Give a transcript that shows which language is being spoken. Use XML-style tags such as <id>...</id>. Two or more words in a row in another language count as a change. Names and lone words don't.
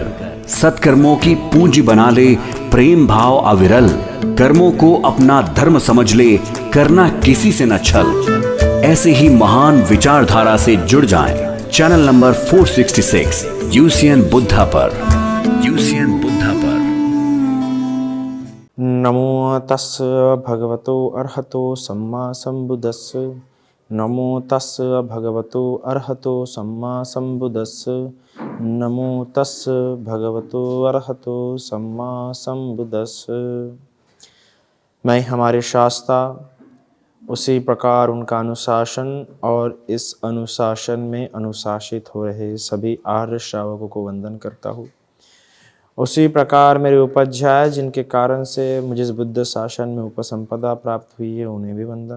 <hi>सत्कर्मों की पूंजी बना ले, प्रेम भाव अविरल। कर्मों को अपना धर्म समझ ले, करना किसी से न छल। ऐसे ही महान विचारधारा से जुड़ जाएं। चैनल नंबर 466 यूसीएन बुद्धा पर।</hi> <pi>नमो तस् भगवतो अरहतो सम्मा सम्बुद्धस्स। नमो तस् भगवतो अरहतो सम्मा सम्बुद्धस्स। नमो तस् भगवतो अरहतो सम्मा सम्बुद्धस्स।</pi> <hi>मैं हमारे शास्त्रा, उसी प्रकार उनका अनुशासन और इस अनुशासन में अनुशासित हो रहे सभी आर्य श्रावकों को वंदन करता हूँ। उसी प्रकार मेरे उपाध्याय जिनके कारण से मुझे इस बुद्ध शासन में उपसंपदा प्राप्त हुई है, उन्हें भी वंदन।</hi>